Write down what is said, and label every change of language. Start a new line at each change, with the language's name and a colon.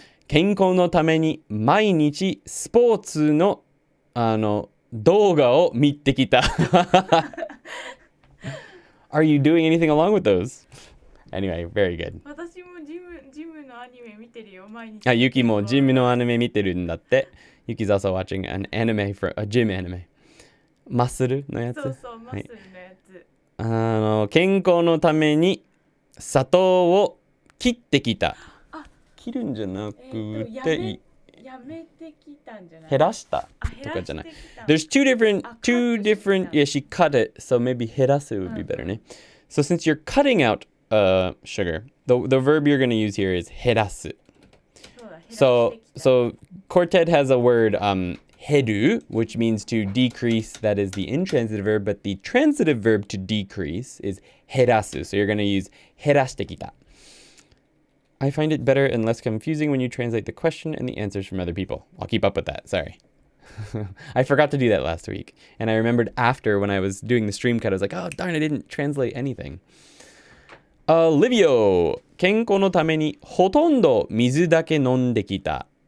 Japanese: 健康のために毎日スポーツの動画を見てきた。
English: Are you doing anything along with those? Anyway, very good.
Japanese: 私もジムのアニメ見てるよ、毎日。ユキもジムのアニメ見てるんだって。
English: Yuki's also watching an anime for a gym anime.
Japanese: マッスルのやつ。そう、マッスルのやつ。健康のために砂糖を切ってきた。切るんじゃなくて、やめてきたんじゃない？減らしたとかじゃない。
English: There's two different, yeah, she cut it, so maybe 減らす would be better, ね。 So since you're cutting out sugar, the verb you're going to use here is 減らす。 So Quartet has a word, 減る, which means to decrease, that is the intransitive verb, but the transitive verb to decrease is 減らす. So you're going to use 減らしてきた. I find it better and less confusing when you translate the question and the answers from other people. I'll keep up with that. Sorry. I forgot to do that last week. And I remembered after when I was doing the stream cut, I was like, oh, darn, I didn't translate anything.
Japanese: Livio, 健康のためにほとんど水だけ飲んできた。